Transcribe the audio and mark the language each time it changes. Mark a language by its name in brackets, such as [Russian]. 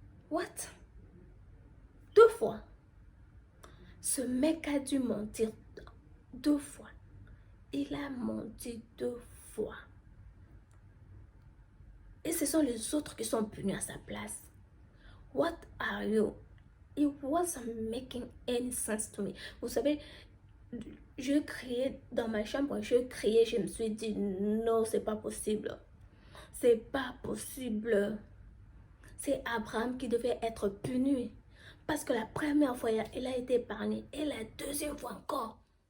[English] What? [French] 2 fois. Ce mec a dû mentir 2 fois. Il a menti 2 fois. Et ce sont les autres qui sont venus à sa place. [English] What are you? It wasn't making any sense to me. [French] Vous savez, je criais dans ma chambre, je criais, je me suis dit, non, c'est pas possible. C'est pas possible. C'est Abraham qui devait être puni. Parce que la première fois, il a été épargné. Et la deuxième fois encore.